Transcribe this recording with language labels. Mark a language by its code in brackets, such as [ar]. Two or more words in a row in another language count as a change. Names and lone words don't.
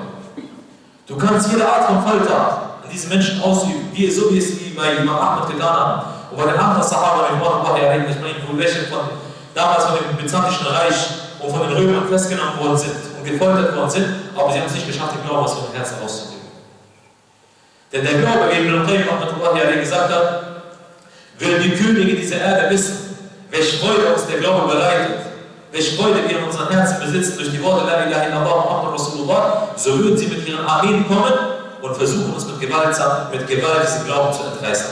[de] Du kannst jede Art von Folter an diesen Menschen ausüben, so wie es bei Imam Ahmad getan haben. Und bei den anderen Sahaba, wo welche damals von dem Byzantinischen Reich und von den Römern festgenommen worden sind und gefoltert worden sind, aber sie haben es nicht geschafft, den Glauben aus ihrem Herzen auszudrücken. Denn der Glaube, wie Ibn al-Qayyim gesagt hat, will die Könige dieser Erde wissen, welche Freude uns der Glaube bereitet, welche Freude wir in unseren Herzen besitzen durch die Worte [ar] لا إله إلا الله محمد رسول الله, [de] so würden sie mit ihren Armeen kommen und versuchen uns mit Gewalt diesen Glauben zu entreißen.